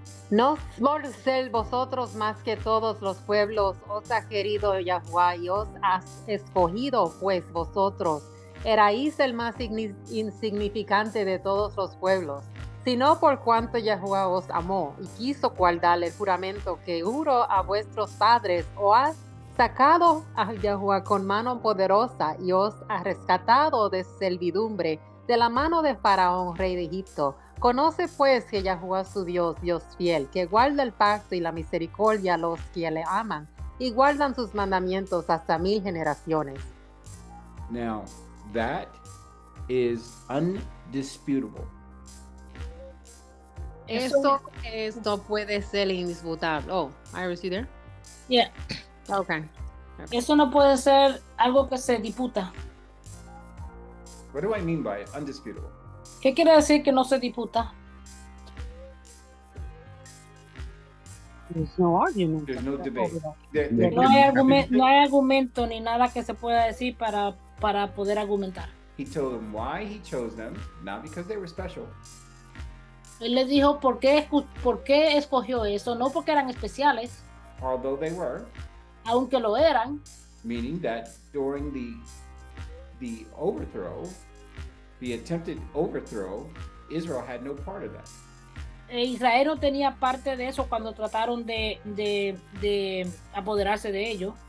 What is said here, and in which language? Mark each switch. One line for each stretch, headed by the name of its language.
Spanish: No por ser vosotros más que todos los pueblos os ha querido Yahuwah y os has escogido, pues vosotros erais el más insignificante de todos los pueblos, sino por cuanto Yahuwah os amó y quiso guardar el juramento que juró a vuestros padres, os ha sacado a Yahuwah con mano poderosa y os ha rescatado de servidumbre de la mano de Faraón, rey de Egipto, Conoce pues que Yahuwah su Dios, Dios fiel, que guarda el pacto y la misericordia a los que le aman y guardan sus mandamientos hasta 1000 generaciones.
English: Now, that is undisputable.
Spanish: Esto no puede ser indisputable.
English: Oh, Iris, you there? Yeah. Okay.
Spanish: Eso no puede ser algo que se disputa.
English: What do I mean by undisputable?
Spanish: ¿Qué quiere decir que no se disputa?
English: There's no argument. There's no debate.
Spanish: No hay argumento ni nada que se pueda decir para poder argumentar.
English: He told them why he chose them, not because they were special.
Spanish: Él les dijo por qué escogió eso, no porque eran especiales,
English: Although they were,
Spanish: aunque lo eran,
English: meaning that during the overthrow, the attempted overthrow, Israel had no part of that.
Spanish: Israel no tenía parte de eso cuando trataron de apoderarse de ello,